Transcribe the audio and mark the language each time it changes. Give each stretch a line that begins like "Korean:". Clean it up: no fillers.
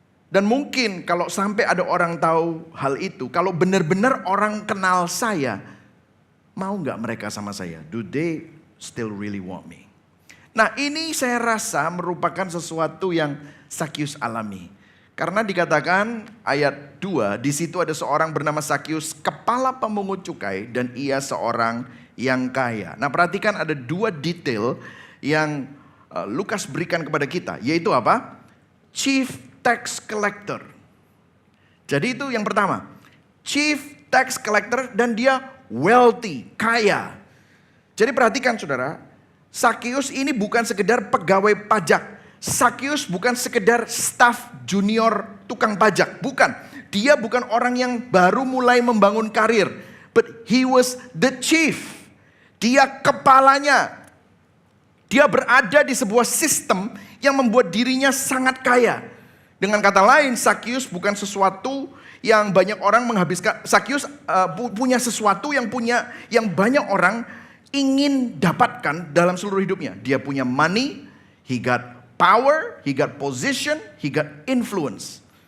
Indonesian: Dan mungkin kalau sampai ada orang tahu hal itu, kalau benar-benar orang kenal saya, mau gak mereka sama saya?
English: Do they still really want me?
Indonesian: Nah, ini saya rasa merupakan sesuatu yang Sakeus alami. Karena dikatakan ayat 2, di situ ada seorang bernama Sakeus, kepala pemungut cukai, dan ia seorang yang kaya. Nah, perhatikan ada dua detail yang Lukas berikan kepada kita, yaitu apa?
English: Chief tax collector.
Indonesian: Jadi itu yang pertama,
English: chief tax collector,
Indonesian: dan dia wealthy, kaya. Jadi perhatikan saudara, Sakeus ini bukan sekedar pegawai pajak. Sakeus bukan sekedar staf junior tukang pajak, bukan. Dia bukan orang yang baru mulai membangun karir,
English: but he was the chief.
Indonesian: Dia kepalanya. Dia berada di sebuah sistem yang membuat dirinya sangat kaya. Dengan kata lain, Sakeus bukan sesuatu yang banyak orang menghabiskan. Sakeus punya sesuatu yang banyak orang ingin dapatkan dalam seluruh hidupnya. Dia punya
English: money, he got power, he got position, he got influence.